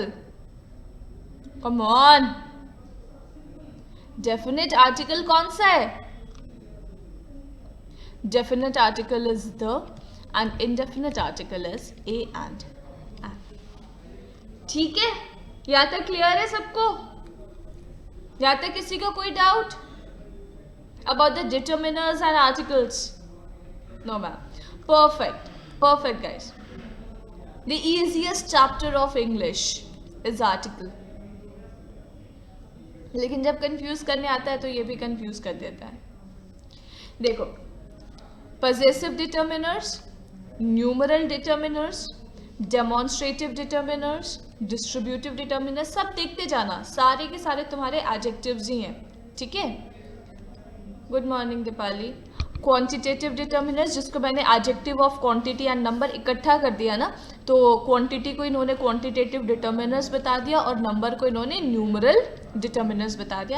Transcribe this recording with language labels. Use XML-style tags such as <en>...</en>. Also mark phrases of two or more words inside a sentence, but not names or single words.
<en>come on, definite article</en> <hi>कौन सा है?</hi> <en>definite article is the, and indefinite article is a and an.</en> <hi>ठीक है, यहाँ तक क्लियर है सबको? यहाँ तक किसी का कोई</hi> <en>doubt about the determiners and articles? no ma'am, perfect, perfect guys. The easiest chapter of English is article.</en> <hi>लेकिन जब कंफ्यूज करने आता है तो ये भी कंफ्यूज कर देता है। देखो,</hi> <en>possessive determiners, numeral determiners, demonstrative determiners, distributive determiners,</en> <hi>सब देखते जाना, सारे के सारे तुम्हारे adjectives ही हैं। ठीक है,</hi> <en>good morning</en> <hi>दीपाली।</hi> <en>quantitative determiners,</en> <hi>जिसको मैंने</hi> <en>adjective of quantity and number</en> <hi>इकट्ठा कर दिया ना, तो क्वांटिटी को इन्होंने</hi> <en>quantitative determiners</en> <hi>बता दिया और नंबर को इन्होंने</hi> <en>numeral determiners</en> <hi>बता दिया।</hi>